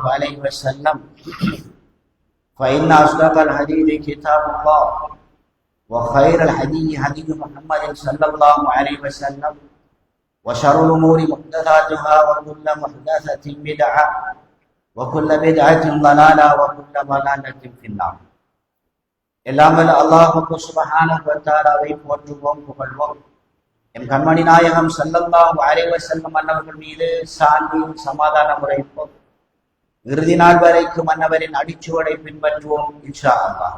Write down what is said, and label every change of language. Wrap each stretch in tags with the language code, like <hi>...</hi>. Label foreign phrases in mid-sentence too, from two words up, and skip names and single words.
<ar>عليه وسلم فإن أصدق الحديث كتاب الله وخير الحديث حديث محمد صلى الله عليه وسلم وشر الأمور محدثاتها وكل محدثة بدعة وكل بدعة ضلالة وكل ضلالة في النار</ar> <ta>எல்லாம் வல்ல அல்லாஹ்வுக்கு சுப்ஹானஹு வ தஆலாவை போற்றுவோம் புகழ்வோம். எம் கண்மணி நாயகம்</ta> <ar>صلى الله عليه وسلم</ar> <ta>அன்னவர்கள் மீது சாந்தியும் சமாதானம் உரைப்போம். இறுதி நாள் வரைக்கும் அன்னவரின் அடிச்சுவடை பின்பற்றுவோம்</ta> <ar>إن شاء الله.</ar>